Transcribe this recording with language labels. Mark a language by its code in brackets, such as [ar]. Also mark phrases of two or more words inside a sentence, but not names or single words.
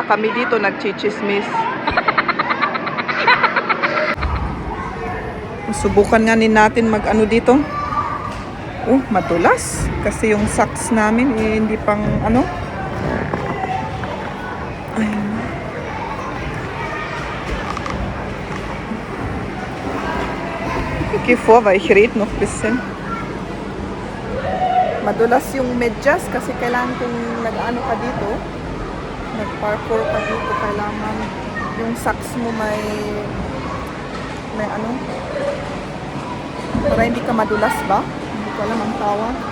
[tl] Kami dito nagchichismis. Subukan nga natin mag-ano dito. Madulas. Kasi yung socks namin hindi pang ano. Ayun. [de] Ich gehe vor, weil ich rede noch ein bisschen. [tl] Madulas yung medyas kasi kailangan kung nag-ano ka dito, nag-parkour ka dito, kailangan yung socks mo may ano, para hindi ka madulas ba? Hindi ko alam ang tawag.